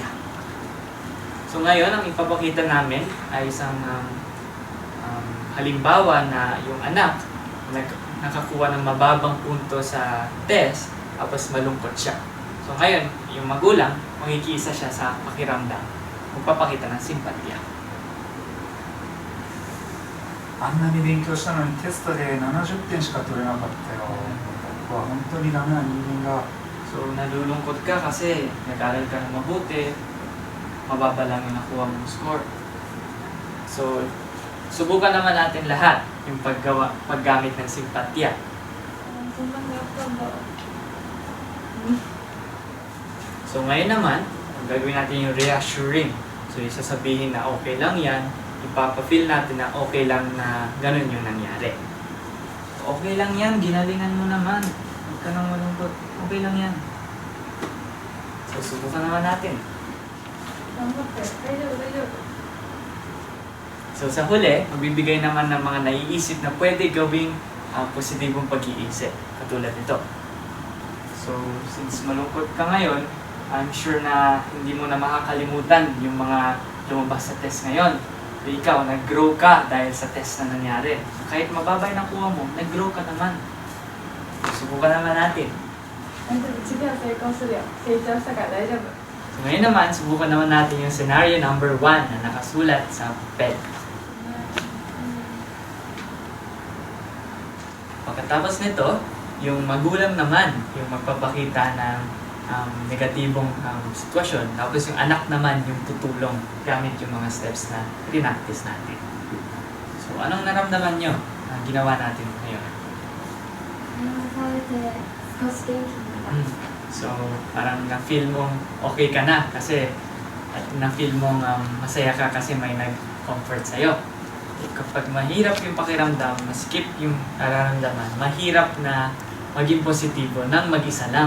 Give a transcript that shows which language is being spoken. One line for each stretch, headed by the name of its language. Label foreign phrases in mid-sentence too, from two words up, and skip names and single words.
Filipino: So ngayon, ang ipapakita namin ay isang halimbawa na yung anak nakakuha ng mababang punto sa test, tapos malungkot siya. So ngayon, yung magulang, makikiisa siya sa pakiramdam, magpapakita ng simpatya.
Japanese: あんなに勉強したのにテストで70点しか取れなかったよ。僕は本当にダメな人間が。
Filipino: So, nalulungkot ka kasi nag-aral ka ng mabuti, mababa lang yung nakuha mong score. So, subukan naman natin lahat yung paggamit ng simpatya.
Japanese: そんなにやったんだ。
Filipino: So, ngayon naman, ang gagawin natin yung reassuring. So, isasabihin na okay lang yan, ipapafeel natin na okay lang na ganun yung nangyari. Okay lang yan, ginalingan mo naman. Huwag ka nang malungkot. Okay lang yan. So, subukan naman natin.
Japanese: 頑張って大丈夫大丈夫。
Filipino: So, sa huli, magbibigay naman ng mga naiisip na pwede gawing positibong pag-iisip. Katulad nito. So, since malungkot ka ngayon,
English: I'm sure
Filipino: na hindi mo na makakalimutan yung mga lumabas sa test ngayon. ikaw, nag-grow ka dahil sa test na nangyari. Kahit mababa yung nakuha mo, nag-grow ka naman. Subukan naman natin.
Japanese: 次は成功するよ。成長したから大丈夫。
Filipino: So ngayon naman, subukan naman natin yung
English: scenario number
Filipino: 1 na nakasulat sa papel. Pagkatapos nito, yung magulang naman yung magpapakita ng negatibong sitwasyon. Tapos yung anak naman yung tutulong gamit yung mga steps na rinactice natin. So anong naramdaman nyo na ginawa natin ngayon?
Japanese: 食べて少し元気になった
Filipino: So parang na-feel mong okay ka na kasi at na-feel mong masaya ka kasi may nag-comfort sa'yo. Kapag mahirap yung pakiramdam, maskip yung nararamdaman, mahirap na maging positibo nang mag-isa lang.